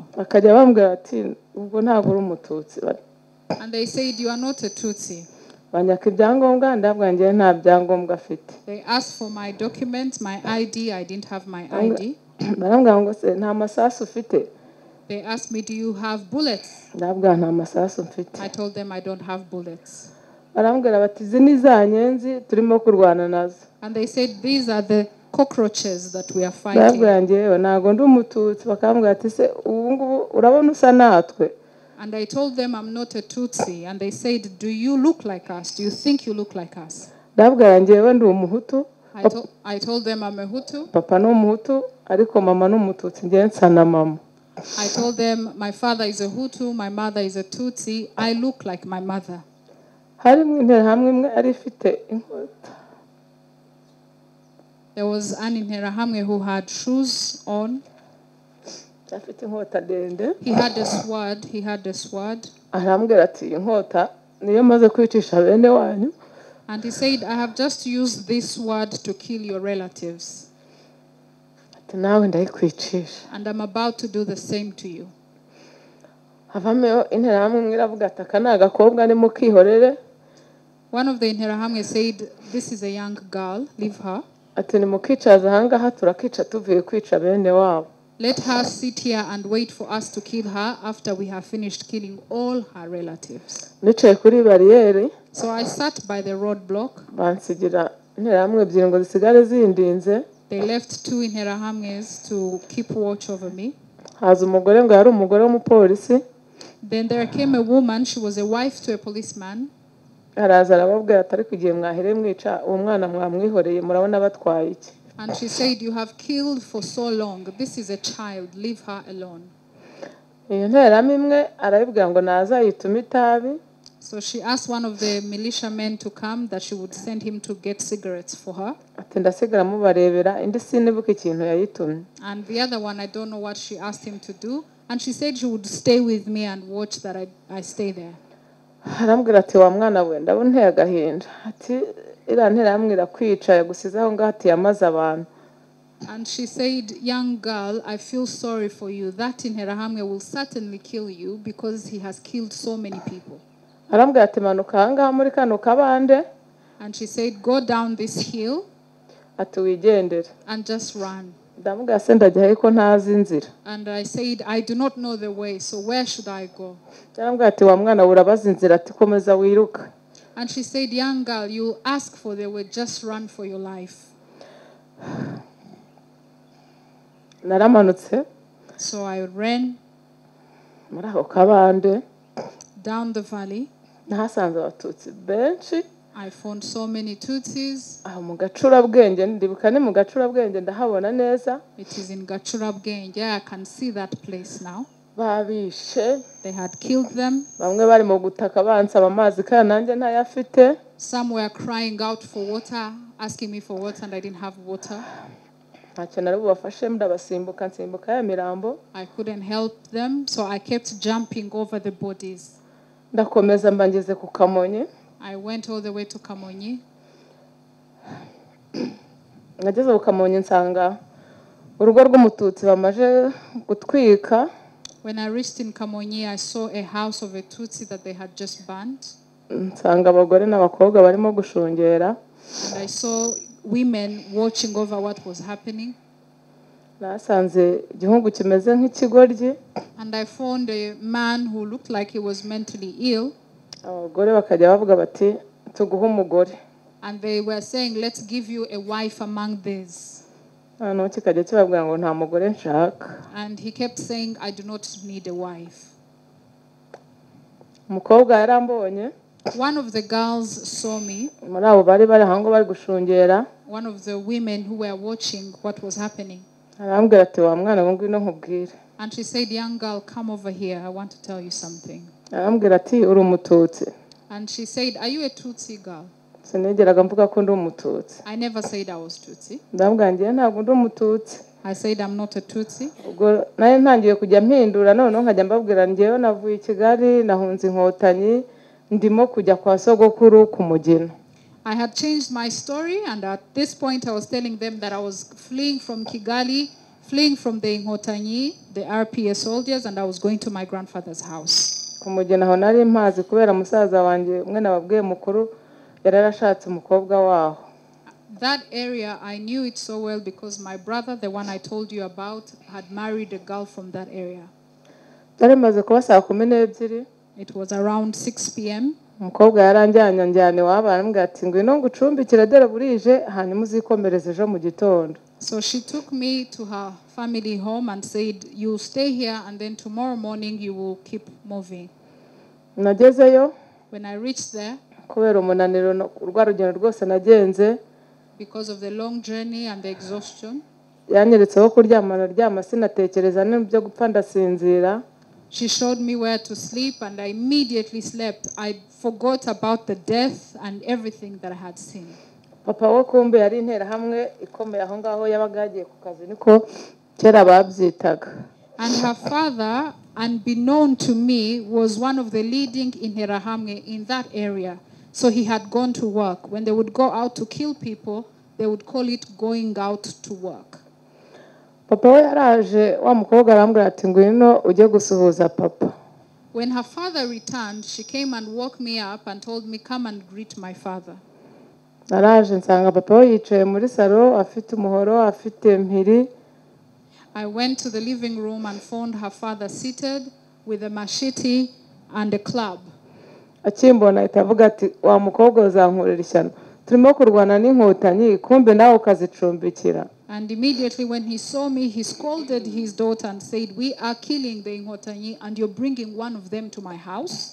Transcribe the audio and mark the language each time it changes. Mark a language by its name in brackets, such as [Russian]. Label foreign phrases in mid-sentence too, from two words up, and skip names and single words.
[Kinyarwanda] Bakajya bambwira ati ubwo ntabwo uri umututsi. [English] And they said, you are not a Tutsi. [Kinyarwanda] Banyaka ibyangombwa ndabwa ngiye nta byangombwa afite. [English] They asked for my documents, my ID. I didn't have my ID. [Kinyarwanda] Barambwira ngo se nta masasu ufite. [English] They asked me, do you have bullets? [Kinyarwanda] Ndabwa nta masasu mfite. [English] I told them I don't have bullets. [Kinyarwanda] Barambwira bati izi ni za nyenzi turimo kurwana nazo. [English] And they said, these are the cockroaches that we are fighting. [Kinyarwanda] Ndabwa ngiye ntago ndi umututsi bakambwira ati se ubu ngubu urabona usa natwe. [English] And I told them I'm not a Tutsi. And they said, do you look like us? Do you think you look like us? [Kinyarwanda] Ndabwa ngiye ndi umuhutu. [English] I told them I'm a Hutu. Papa ni umuhutu ariko mama ni umututsi ngiye nsa na mama. I told them my father is a Hutu, my mother is a Tutsi. I look like my mother. [Kinyarwanda] Harimo Interahamwe imwe ari ifite inkota. [English] There was an Interahamwe who had shoes on. [Kinyarwanda] Afite inkota ndende. [English] He had a sword. He had a sword. [Kinyarwanda] Arambwira ati inkota niyo maze kwicisha bene wanyu. [English] And he said, I have just used this sword to kill your relatives. [Kinyarwanda] Ati nawe ndayikwicisha. [English] And I'm about to do the same to you. [Kinyarwanda] Havamo Interahamwe imwe iravuga ati aka ni agakobwa ni mukihorere. [English] One of the Interahamwe said, this is a young girl, leave her. [Kinyarwanda] Ati ni mukicaza ahangaha turakica tuvuye kwica bene wabo. [English] Let her sit here and wait for us to kill her after we have finished killing all her relatives. [Kinyarwanda] Nicaye kuri bariyeri. [English] So I sat by the roadblock. [Kinyarwanda] Bansigira Interahamwe ebyiri ngo zisigare zindinze. [English] They left two Interahamwes to keep watch over me. [Kinyarwanda] Haza umugore ngo yari umugore w'umupolisi. [English] Then there came a woman, she was a wife to a policeman. [Kinyarwanda] Araza arababwira ati ariko igihe mwahere mwica uwo mwana mwamwihoreye murabona batwaye iki. [English] And she said, you have killed for so long. This is a child. Leave her alone. [Kinyarwanda] Iyo Interahamwe imwe arabibwira ngo nazayituma itabi. [English] So she asked one of the militiamen to come, that she would send him to get cigarettes for her. [Kinyarwanda] Ati ndasigara mubarebera indi sinibuka ikintu yayitumye. [English] And the other one, I don't know what she asked him to do. And she said she would stay with me and watch that I stay there. [Kinyarwanda] Arambwira ati wa mwana we ndabona nteye agahinda. Ati iriya Interahamwe irakwica yagusize aho ngaho ati yamaze abantu. [English] And she said, young girl, I feel sorry for you. That Interahamwe will certainly kill you because he has killed so many people. [Kinyarwanda] Arambwira ati manuka ahangaha muri kano kabande. [English] And she said, go down this hill. [Kinyarwanda] Ati wigendere. [English] And just run. [Kinyarwanda] Ndamubwira se ndajya ko ntazi inzira. [English] And I said, I do not know the way, so where should I go? [Kinyarwanda] Arambwira ati wa mwana urabaza inzira ati komeza wiruka. [English] And she said, young girl, you ask for the way, just run for your life. [Kinyarwanda] Naramanutse. [English] So I ran [Kinyarwanda] Muri ako kabande. [English] down the valley. [Kinyarwanda] Nahasanze abatutsi benshi. [English] I found so many Tutsis. [Kinyarwanda] Aho mu gacurabwenge ndibuka ni mu gacurabwenge ndahabona neza. [English] It is in Gachurabgenge. I can see that place now. [Kinyarwanda] Babishe. [English] They had killed them. [Kinyarwanda] Bamwe bari mu gutaka bansaba amazi kandi nanjye ntayafite. [English] Some were crying out for water, asking me for water, and I didn't have water. [Kinyarwanda] Ntacyo nari bubafashe ndabasimbuka nsimbuka ya mirambo. [English] I couldn't help them, so I kept jumping over the bodies. [Kinyarwanda] Ndakomeza mbangeze ku Kamonyi. [English] I went all the way to Kamonyi. [Kinyarwanda] Nageze ku Kamonyi nsanga urugo rw'umututsi bamaje gutwika. [English] When I reached in Kamonyi, I saw a house of a Tutsi that they had just burned. [Kinyarwanda] Nsanga abagore n'abakobwa barimo gushungera. [English] And I saw women watching over what was happening. [Kinyarwanda] Nasanze igihugu kimeze nk'ikigoryi. [English] And I found a man who looked like he was mentally ill. [Kinyarwanda] Abagore bakajya bavuga bati tuguhe umugore. [English] And they were saying, let's give you a wife among these. [Kinyarwanda] Hano kikajya kibabwira ngo nta mugore nshaka. [English] And he kept saying, I do not need a wife. [Kinyarwanda] Umukobwa yarambonye. [English] One of the girls saw me. [Kinyarwanda] Muri abo bari hango bari gushungera. [English] One of the women who were watching what was happening. [Kinyarwanda] Arambwira ati wa mwana ngo ngwino nkubwire. [English] And she said, young girl, come over here. I want to tell you something. [Kinyarwanda] Arambwira ati uri umututsi. [English] And she said, are you a Tutsi girl? [Kinyarwanda] sinigeraga mvuga ko ndi umututsi. [English] I never said I was Tutsi. [Kinyarwanda] Ndambwira ngiye ntabwo ndi umututsi. [English] I said I'm not a Tutsi. [Kinyarwanda] Ubwo naye ntangiye kujya mpindura noneho nkajya mbabwira ngewe navuye i Kigali nahunze inkotanyi ndimo kujya kwa sogokuru ku Mugina. [English] I had changed my story, and at this point I was telling them that I was fleeing from Kigali, fleeing from the Inhotanyi, the RPA soldiers, and I was going to my grandfather's house. [Kinyarwanda] Ku Mugina aho nari mpazi kubera musaza wanjye umwe nababwiye mukuru yararashatse umukobwa waho. [English] That area, I knew it so well because my brother, the one I told you about, had married a girl from that area. [Kinyarwanda] Byaramaze kuba saa 12. [English] It was around 6 p.m. [Kinyarwanda] Umukobwa yaranjyanye njyane waba arambwira ati ngwino ngucumbikira dore burije hanyuma uzikomereze ejo mu gitondo. [English] So she took me to her family home and said, you stay here and then tomorrow morning you will keep moving. [Kinyarwanda] Nagezeyo. [English] When I reached there, [Kinyarwanda] kubera umunaniro urwa rugendo rwose nagenze, [English] because of the long journey and the exhaustion, [Kinyarwanda] yanyeretse aho kuryama naryama sinatekereza n'ibyo gupfa ndasinzira. [English] She showed me where to sleep and I immediately slept. I forgot about the death and everything that I had seen. [Kinyarwanda] Papa wo kumbe yari intera hamwe ikomeye aho ngaho yabaga yagiye ku kazi niko kera babyitaga. [English] And her father, unbeknown to me, was one of the leading Interahamwe in that area. So he had gone to work. When they would go out to kill people, they would call it going out to work. [Kinyarwanda] Papa we yaraje wa mukobwa arambwira ati ngwino ujye gusuhuza papa. [English] When her father returned, she came and woke me up and told me, come and greet my father. [Kinyarwanda] Naraje nsanga papa we yicaye muri salo afite umuhoro afite mpiri. [English] I went to the living room and found her father seated with a machete and a club. [Kinyarwanda] Akimbona itavuga ati wa mukobwa uzankurira ishyano turimo kurwana n'inkotanyi kumbe nawe ukazicumbikira. [English] And immediately when he saw me, he scolded his daughter and said, we are killing the Inhotanyi and you're bringing one of them to my house.